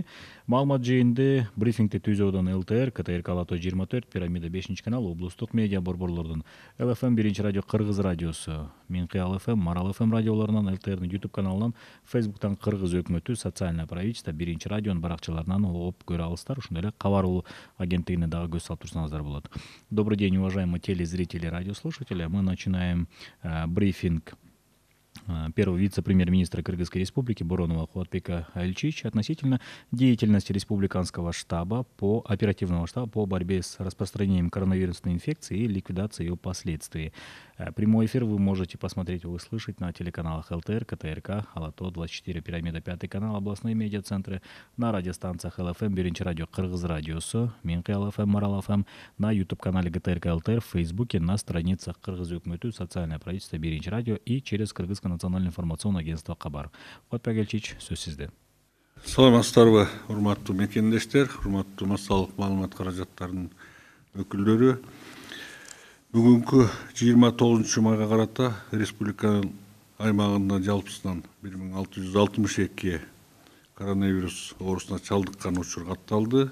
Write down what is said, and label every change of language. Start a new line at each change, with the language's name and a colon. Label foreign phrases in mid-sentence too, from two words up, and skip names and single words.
Kyrgyz: Маалымат жыйынды брифингди Түзөөдөн ЛТР, КТРК Алатоо 24, Пирамида 5 канал, облустук медиа борборлордун ЛФМ 1 радио, Кыргыз радиосу, Минкыял ФМ, Марал ФМ радиолорунан, ЛТРдин YouTube каналынан, Facebook'tan Кыргыз өкмөтү, социальное правительство, 1 радионун баракчаларынан оп көрө алыстар. Ошондой эле Кабар улуу агенттигине дагы көз салып турсаңыздар болот.
Russian: Добрый день, уважаемые телезрители, радиослушатели. Мы начинаем брифинг первого вице-премьер-министра Кыргызской республики Боронова Кубатбека Айылчевича относительно деятельности республиканского штаба оперативного штаба по борьбе с распространением коронавирусной инфекции и ликвидации ее последствий. Прямой эфир вы можете посмотреть и услышать на телеканалах ЛТР, КТРК, Алатоо 24, Пирамида 5 канал, областные медиацентры, на радиостанциях ЛФМ, 1 радио, Кыргыз радиосу, Минкыял ФМ, Марал ФМ, на YouTube-канале ГТРК ЛТР, в Фейсбуке, на страницах Кыргыз өкмөтү, социальное правительство, 1 радио и через Кыргызское национальное информационное агентство Кабар.
Kyrgyz: Кубатбек Айылчевич, сөз сизде. Саламатсыздарбы, урматтуу мекендештер, урматтуу массалык маалымат каражаттарынын өкүлдөрү. Бүгүнкү 29 майга карата республиканын аймагында жалпысынан 1662 коронавирус оорусуна чалдыккан учур катталды.